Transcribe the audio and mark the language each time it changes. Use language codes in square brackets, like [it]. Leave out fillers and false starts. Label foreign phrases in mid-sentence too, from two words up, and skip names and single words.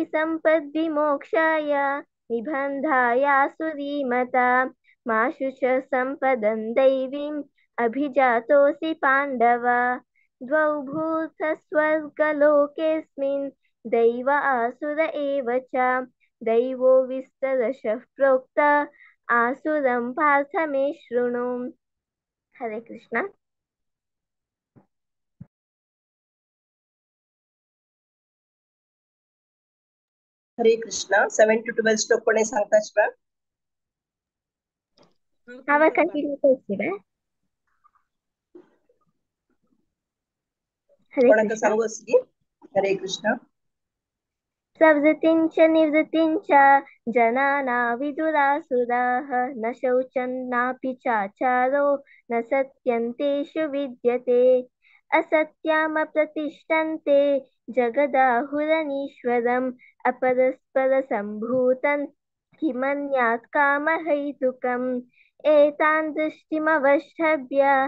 [sa] सम्पद्विमोक्षाय निबन्धायासुरीमता माशु च सम्पदं दैवीम् अभिजातोऽसि पाण्डव द्वौ भूतस्वर्गलोकेऽस्मिन् दैव आसुर एव च दैवो विस्तरशः प्रोक्त आसुरं पार्थ मे शृणु हरे कृष्ण [mr] हरे कृष्ण 7 to 12 श्लोक कोणी सांगताचवा [hi] हाँ कंटिन्यू करते हरे [mr] कोणाक कृष्ण सांगू असली हरे कृष्ण [sa] प्रवृत्तिं च निवृत्तिं च जनाना विदुरासुराः न शौचं नापि चाचारो न सत्यं तेषु विद्यते असत्यामप्रतिष्ठन्ते जगदाहुरनीश्वरम् अपरस्परसम्भूतं किमन्यात् कामहैतुकम् एतान् दृष्टिमवष्टभ्य